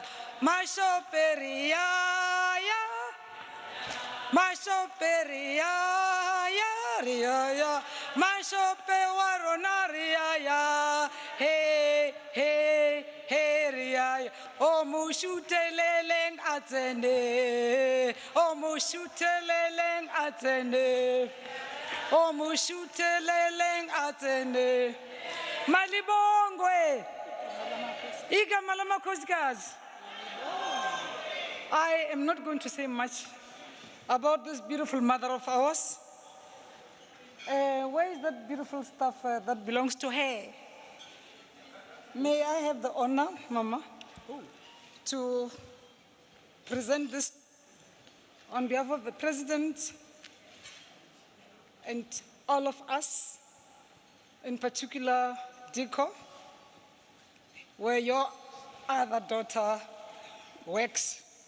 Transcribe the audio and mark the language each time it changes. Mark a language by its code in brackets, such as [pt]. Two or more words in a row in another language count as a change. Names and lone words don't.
[nso] Mashope riaya, mashope riaya, riaya. Mashope warona riaya, hey, hey, hey riaya. O mushuteleleng atene, o mushuteleleng atene. O mushuteleleng atene [zu] malibongwe igama lamakhosikazi. [en] I am not going to say much about this beautiful mother of ours. Where is that beautiful stuff that belongs to her? May I have the honor, Mama, to present this on behalf of the President and all of us, in particular Diko, where your other daughter works.